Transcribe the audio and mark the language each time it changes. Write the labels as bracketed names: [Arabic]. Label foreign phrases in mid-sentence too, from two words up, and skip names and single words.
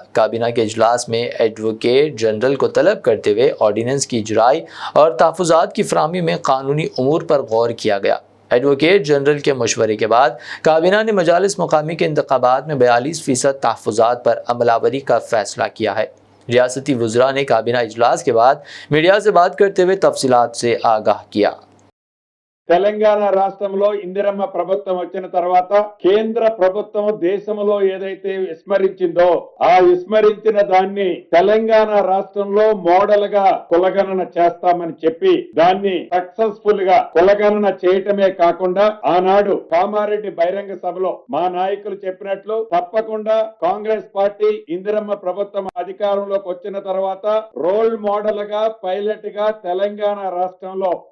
[Urdu] کابینہ کے اجلاس میں ایڈوکیٹ جنرل کو طلب کرتے ہوئے آرڈیننس کی اجرائی اور تحفظات کی فراہمی میں قانونی امور پر غور کیا گیا۔ ایڈوکیٹ جنرل کے مشورے کے بعد کابینہ نے مجالس مقامی کے انتخابات میں 42% تحفظات پر عمل آوری کا فیصلہ کیا ہے۔ ریاستی وزراء نے کابینہ اجلاس کے بعد میڈیا سے بات کرتے ہوئے تفصیلات سے آگاہ کیا۔ [Telugu] తెలంగాణ రాష్ట్రంలో ఇందిరమ్మ ప్రభుత్వం వచ్చిన తర్వాత కేంద్ర ప్రభుత్వం దేశంలో ఏదైతే విస్మరించిందో ఆ విస్మరించిన దాన్ని తెలంగాణ రాష్ట్రంలో మోడల్ గా కులగణన చేస్తామని చెప్పి దాన్ని సక్సెస్ఫుల్ గా కులగణన చేయటమే కాకుండా ఆనాడు కామారెడ్డి బహిరంగ సభలో మా నాయకులు చెప్పినట్లు తప్పకుండా కాంగ్రెస్ పార్టీ ఇందిరమ్మ ప్రభుత్వం అధికారంలోకి వచ్చిన తర్వాత [English] role model [Telugu] గా పైలట్ గా తెలంగాణ రాష్ట్రంలో